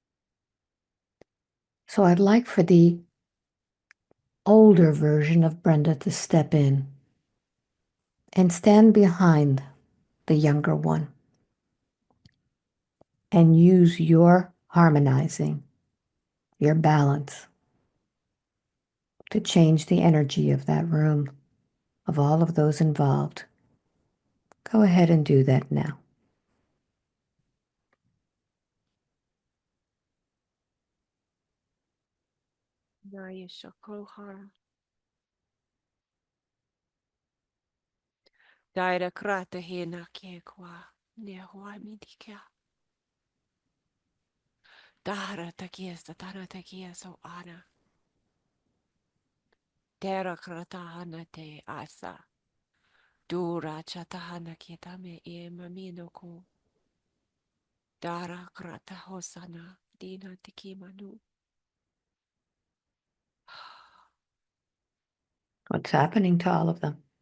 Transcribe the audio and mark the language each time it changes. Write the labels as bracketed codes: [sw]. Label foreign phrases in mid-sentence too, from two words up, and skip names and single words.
[en] So I'd like for the older version of Brenda to step in and stand behind the younger one and use your harmonizing, your balance to change the energy of that room, of all of those involved. Go ahead and do that now. Naya Shakohar. Daira krata hina kekwa. Nehua midika. Dara takiesta, tana takia so ana. Tera kratahana te asa. Dura chatahana kitame e mamino ko. Dara krata hosana. Dina tikimanu. What's happening to all of them?